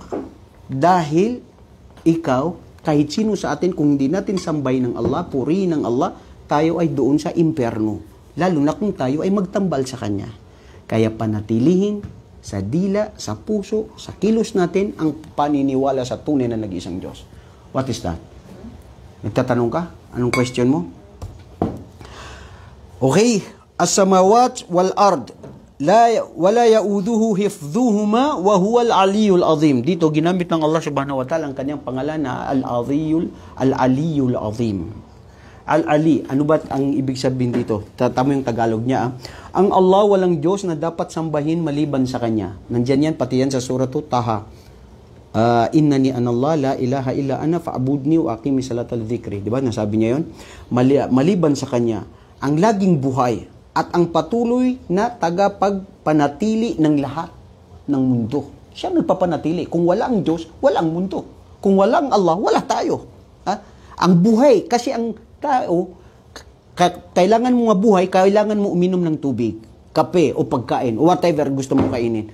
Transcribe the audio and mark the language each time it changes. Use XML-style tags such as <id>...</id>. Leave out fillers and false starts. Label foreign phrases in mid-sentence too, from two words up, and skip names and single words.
<tl>Dahil ikaw, kahit sino sa atin, kung hindi natin sambahin ng Allah, purihin ng Allah, tayo ay doon sa impyerno. Lalo na kung tayo ay magtambal sa kanya. Kaya panatilihin sa dila, sa puso, sa kilos natin ang paniniwala sa tunay na nag-isang Diyos.</tl> <en>What is that?</en> <tl>Nagtatanong ka? Anong question mo? Okay.</tl> <ar>السماوات والأرض ولا يؤوده حفظهما وهو العلي العظيم.</ar> <tl>Dito ginamit ng Allah</tl> <ar>سبحانه وتعالى</ar> <tl>ang kanyang pangalan na</tl> <ar>العلي العظيم.</ar> <tl>Al-ali, ano ba ang ibig sabihin dito? Tama yung Tagalog niya. Ang Allah walang Diyos na dapat sambahin maliban sa kanya. Nandiyan yan, pati yan sa suratu Taha.</tl> <ar>إنني أنا الله لا إله إلا أنا فاعبدني وأقم الصلاة لذكري.</ar> <tl>Diba? Nasabi niya yun. Maliban sa kanya, ang laging buhay at ang patuloy na tagapagpanatili ng lahat ng mundo. Siya nagpapanatili. Kung wala ang Diyos, wala ang mundo. Kung wala ang Allah, wala tayo. Ha? Ang buhay, kasi ang tao, kailangan mo mabuhay, kailangan mo uminom ng tubig, kape o pagkain, o whatever gusto mo kainin.</tl>